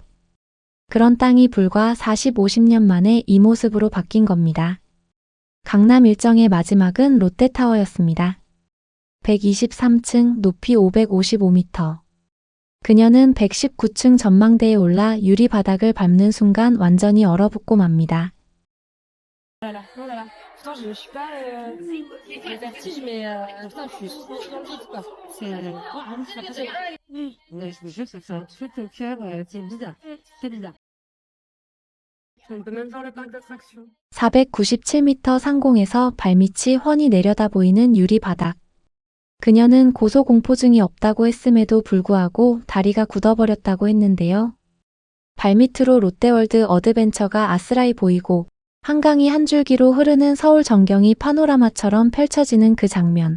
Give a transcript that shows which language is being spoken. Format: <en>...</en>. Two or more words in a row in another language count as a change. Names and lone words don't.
<ko>그런 땅이 불과 40, 50년 만에 이 모습으로 바뀐 겁니다. 강남 일정의 마지막은 롯데타워였습니다. 123층, 높이 555m. 그녀는 119층 전망대에 올라 유리 바닥을 밟는 순간 완전히 얼어붙고 맙니다.</ko> <fr>Pourtant, je suis pas le vertige, mais putain, je suis dans le vide, quoi. Je jure, ça fait un truc au cœur, c'est bizarre. C'est bizarre. On peut même faire le parc d'attractions.</fr> <ko>497m 상공에서 발밑이 훤히 내려다 보이는 유리 바닥. 그녀는 고소공포증이 없다고 했음에도 불구하고 다리가 굳어버렸다고 했는데요. 발밑으로 롯데월드 어드벤처가 아스라이 보이고 한강이 한 줄기로 흐르는 서울 전경이 파노라마처럼 펼쳐지는 그 장면.</ko>